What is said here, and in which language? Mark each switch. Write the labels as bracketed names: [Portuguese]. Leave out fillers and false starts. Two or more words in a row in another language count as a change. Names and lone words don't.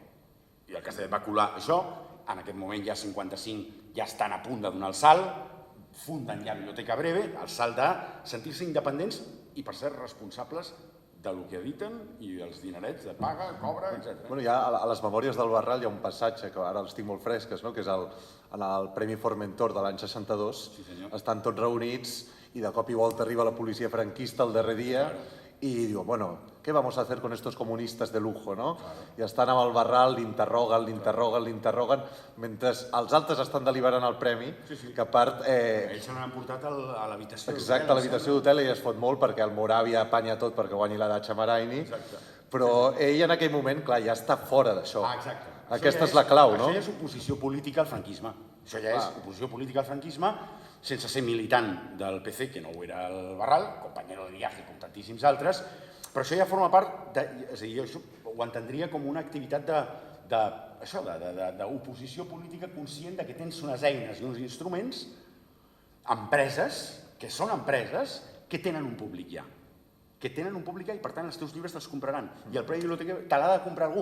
[Catalan] I el Castellet va colar això. En aquest moment, ja 55, ja estan a punt de donar el salt, funden ja Biblioteca Breve, el salt de sentir-se independents i, per ser responsables del que editen i els dinerets de paga, cobra, etc. Bueno, ja a les memòries del Barral hi ha un passatge que ara els tinc molt fresques, que és en el Premi Formentor de l'any 62. Estan tots reunits i de cop i volta arriba la policia franquista el darrer dia [Spanish] y digo, bueno, ¿qué vamos a hacer con estos comunistas de lujo, [Catalan] no? I estan amb el Barral, l'interroguen, mentre els altres estan deliberant el premi, que a part... Ells se l'han portat a l'habitació d'hotel. Exacte, a l'habitació d'hotel, i es fot molt perquè el Moravia apanya tot perquè guanyi la Dacha Maraini, però ell en aquell moment, clar, ja està fora d'això. Aquesta és la clau, no? Això ja és oposició política al franquisme. Això ja és oposició política al franquisme sense ser militant del PC, que no ho era el Barral, [Spanish] compañero de viaje [Catalan] com tantíssims altres, però això ja forma part, és a dir, jo ho entendria com una activitat d'oposició política conscient que tens unes eines i uns instruments, empreses, que són empreses, que tenen un públic ja. Que tenen un públic i per tant els teus llibres te'ls compraran. I el Premi Biblioteca te l'ha de comprar algú.